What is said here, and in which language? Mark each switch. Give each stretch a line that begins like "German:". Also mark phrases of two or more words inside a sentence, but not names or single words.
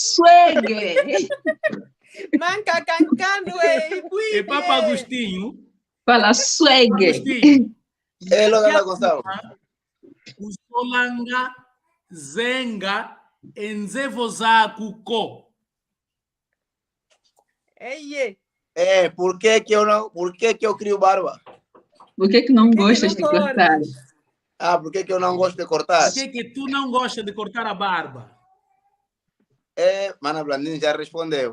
Portuguese: Suegue. Manca cancando, É Papa Agostinho. Fala swag. Agostinho.
Kongo: Elo Tata Gonçalo. Uzolanga zenga enzevo zaku ko. Ei,
Portuguese: Por que que eu crio barba? Por que não gostas de não cortar? Por que que eu não gosto de cortar? Por que tu não gosta de cortar a barba? Mana Blandini já respondeu.